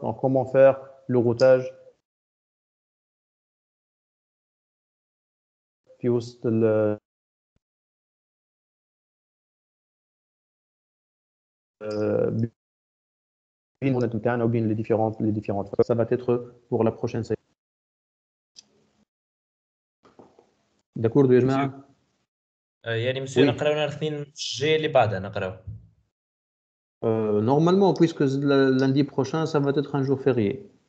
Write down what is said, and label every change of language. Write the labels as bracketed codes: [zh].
[fr] Donc comment faire le routage [ar] في وسط بين المونات نتاعنا وبين [fr] les différentes ça va être pour la prochaine séance. [ar] داكورد يا جماعه. يعني مسيو نقراو نهار الاثنين الجاي اللي بعدها نقراو. [fr] Normalement puisque lundi prochain ça va être un jour férié.